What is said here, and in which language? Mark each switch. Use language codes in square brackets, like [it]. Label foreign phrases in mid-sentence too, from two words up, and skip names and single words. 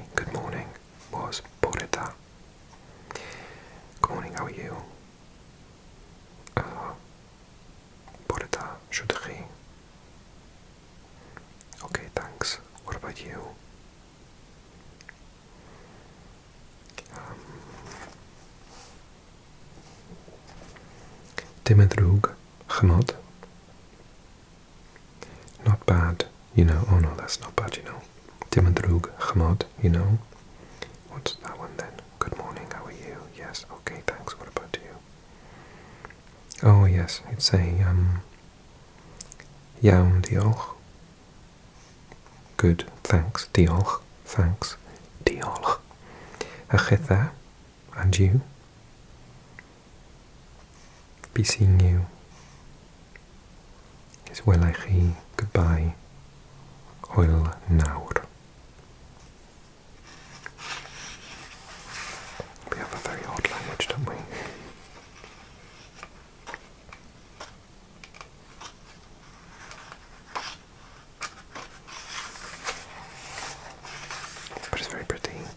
[en] Good morning was [cy] bore da. [en] Good morning, how are you? [cy] Bore da, shwd chi? [en] Okay, thanks. What about you? [cy] Dim yn ddrwg, chymod. [en] Not bad, you know. Oh no, that's not bad, you know. [cy] Dim yn ddrwg, chymod, [en] you know. What's that one then? Good morning, how are you? Yes, okay, thanks. What about you? Oh yes, you'd say, [cy] iawn, diolch. [en] Good, thanks, diolch, thanks, diolch. [cy] A chitha, [en] and you? Be seeing you. [cy] Is welai chi, goodbye, hwyl nawr. [en] We have a very odd language, don't we? But it's very pretty.